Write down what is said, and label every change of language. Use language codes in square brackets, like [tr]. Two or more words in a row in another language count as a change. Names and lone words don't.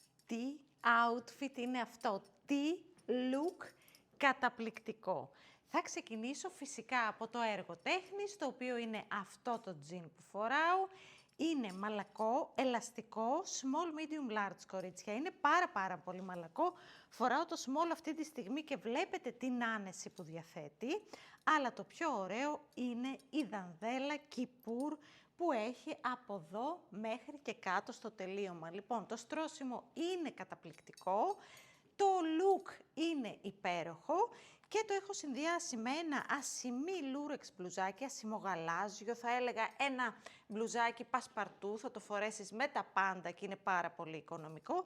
[el] Τι outfit είναι αυτό, τι look καταπληκτικό. Θα ξεκινήσω φυσικά από το έργο τέχνης, το οποίο είναι αυτό το τζιν που φοράω. Είναι μαλακό, ελαστικό, [en] small, medium, large, [el] κορίτσια. Είναι πάρα πολύ μαλακό. Φοράω το small αυτή τη στιγμή και βλέπετε την άνεση που διαθέτει. Αλλά το πιο ωραίο είναι η δανδέλα κιπούρ που έχει από εδώ μέχρι και κάτω στο τελείωμα. Λοιπόν, το στρώσιμο είναι καταπληκτικό. Το look είναι υπέροχο και το έχω συνδυάσει με ένα ασημί λούρεξ μπλουζάκι, ασημογαλάζιο, θα έλεγα ένα μπλουζάκι πασπαρτού, θα το φορέσεις με τα πάντα και είναι πάρα πολύ οικονομικό.